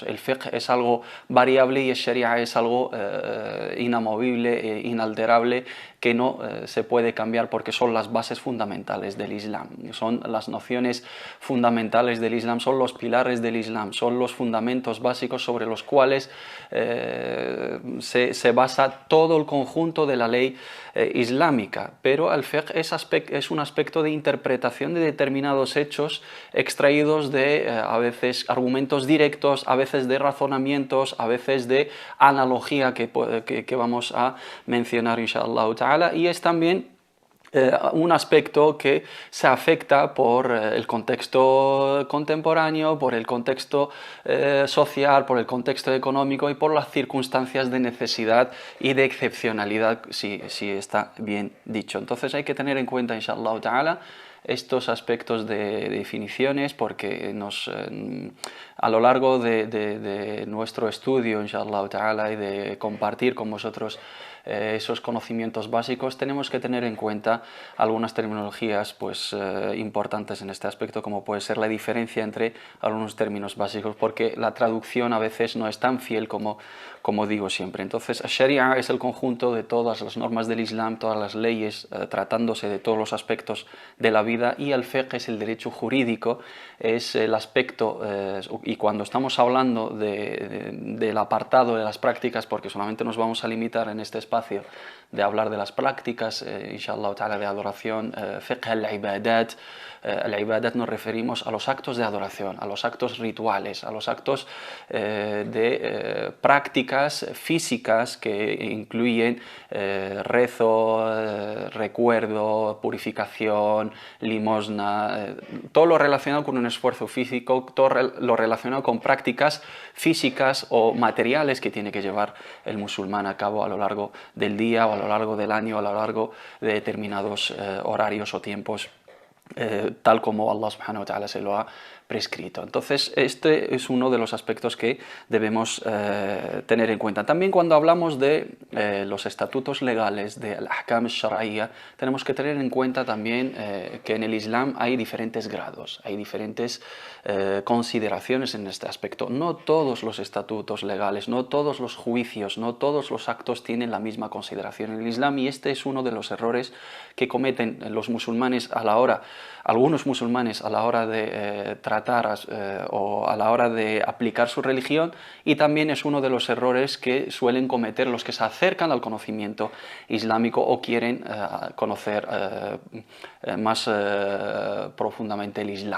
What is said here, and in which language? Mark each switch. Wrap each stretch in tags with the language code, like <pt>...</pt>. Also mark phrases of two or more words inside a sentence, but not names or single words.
<es>El fiqh es algo variable y el Sharia es algo inamovible, inalterable, que no se puede cambiar porque son las bases fundamentales del Islam, son las nociones fundamentales del Islam, son los pilares del Islam, son los fundamentos básicos sobre los cuales se basa todo el conjunto de la ley islámica. Pero el fiqh es un aspecto de interpretación de determinados hechos extraídos de a veces argumentos directos, a veces de razonamientos, a veces de analogía que vamos a mencionar</es> <ar>إن شاء الله تعالى,</ar> <es>y es también un aspecto que se afecta por el contexto contemporáneo, por el contexto social, por el contexto económico y por las circunstancias de necesidad y de excepcionalidad, si está bien dicho. Entonces hay que tener en cuenta,</es> <ar>إن شاء الله تعالى,</ar> <es>estos aspectos de definiciones, porque a lo largo de nuestro estudio,</es> <ar>إن شاء الله تعالى,</ar> <es>y de compartir con vosotros esos conocimientos básicos, tenemos que tener en cuenta algunas terminologías importantes en este aspecto, como puede ser la diferencia entre algunos términos básicos, porque la traducción a veces no es tan fiel como digo siempre. Entonces, Sharia es el conjunto de todas las normas del Islam, todas las leyes, tratándose de todos los aspectos de la vida, y el fiqh es el derecho jurídico, es el aspecto, y cuando estamos hablando del apartado de las prácticas, porque solamente nos vamos a limitar en este espacio de hablar de las prácticas,</es> <ar>إن شاء الله تعالى,</ar> <es>de adoración,</es> <ar>فقه العبادات.</ar> <es>Al-ibadat nos referimos a los actos de adoración, a los actos rituales, a los actos de prácticas físicas que incluyen rezo, recuerdo, purificación, limosna, todo lo relacionado con un esfuerzo físico, todo lo relacionado con prácticas físicas o materiales que tiene que llevar el musulmán a cabo a lo largo del día o a lo largo del año, a lo largo de determinados horarios o tiempos, tal como</es> <ar>الله سبحانه وتعالى</ar> <es>se lo ha prescrito. Entonces, este es uno de los aspectos que debemos tener en cuenta. También cuando hablamos de los estatutos legales, de</es> <ar>الأحكام الشرعية,</ar> <es>tenemos que tener en cuenta también que en el Islam hay diferentes grados, hay diferentes consideraciones en este aspecto. No todos los estatutos legales, no todos los juicios, no todos los actos tienen la misma consideración en el Islam, y este es uno de los errores que cometen los musulmanes algunos musulmanes a la hora de tratar o a la hora de aplicar su religión, y también es uno de los errores que suelen cometer los que se acercan al conocimiento islámico o quieren conocer más profundamente el Islam.</es>